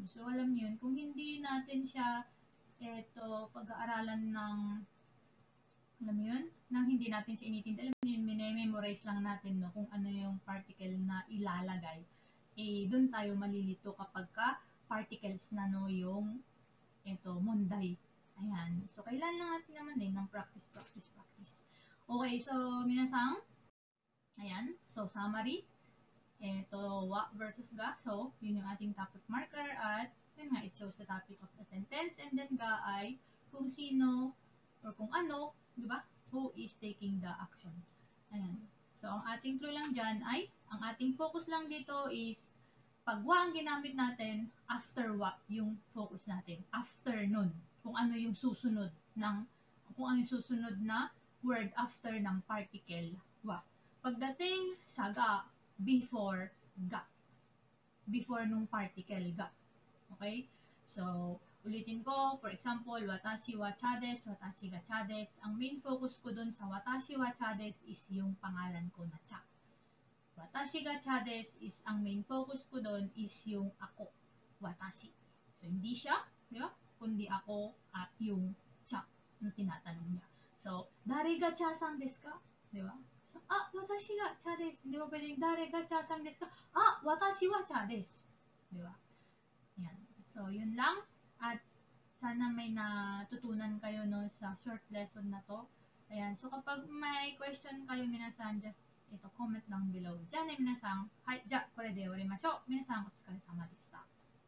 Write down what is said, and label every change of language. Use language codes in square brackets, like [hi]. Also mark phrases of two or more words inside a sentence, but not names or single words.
[tl] So, alam niyo yun, kung hindi natin siya, pag-aaralan ng, alam mo yun, nang hindi natin siya initindi, alam mo yun, memorize lang natin, no, kung ano yung particle na ilalagay, doon tayo malilito kapag ka particles na, no, yung, munday. Ayan. So, kailangan naman din ng practice. Okay, so, minasang, ayan. So, summary. Ito, wa versus ga. So, yun yung ating topic marker at yun nga, [en] it shows the topic of the sentence. And then [tl] ga ay kung sino or kung ano, di ba? [en] Who is taking the action. [tl] Ayan. So, ang ating clue lang dyan ay, ang ating focus lang dito is pag wa ang ginamit natin, after wa yung focus natin. After nun. Kung ano yung susunod na word after ng particle wa. Pagdating sa ga, before ga. Before nung particle ga. Okay? So, ulitin ko, [en] for example, [ja] 私はチャです、私がチャです. [tl] Ang main focus ko dun sa [ja] 私はチャです [tl] is yung pangalan ko na cha. [ja] 私がチャです [tl] is ang [en] main focus [tl] ko dun is yung ako. Watashi. So, hindi siya, di ba? Kundi ako at yung cha na tinatanong niya. So, [ja] 誰がチャさんですか? [tl] Di ba? So, [ja] 私がチャです. [tl] Hindi mo pwedeng, [ja] 誰がチャさんですか? 私はチャです. [tl] Di ba? Yan. So, yun lang. At sana may natutunan kayo no sa [en] short lesson [tl] na to. Ayan. So, kapag may question kayo, minasan, [en] just comment down below. [ja] じゃあね、皆さん。はい。じゃあ、これで終わりましょう。皆さん、お疲れ様でした。